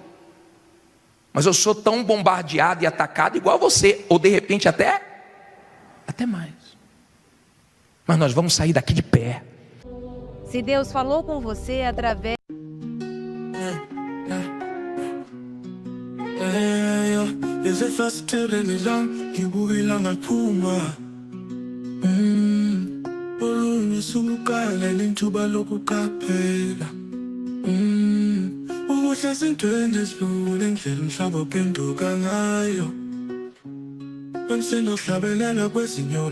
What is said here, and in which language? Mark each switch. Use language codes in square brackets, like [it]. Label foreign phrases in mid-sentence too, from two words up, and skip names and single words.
[pt] Mas eu sou tão bombardeado e atacado igual a você, ou de repente até mais. Mas nós vamos sair daqui de pé. Se Deus falou com você através... [zu] Izifasiteleni lam ngibukila ngaphuma olunye sukukala lithuba lokuqaphela ubuhle sintwende esilula indlela umhlaba ophenduka ngayo Bensinokuhlabelela kwezinyoni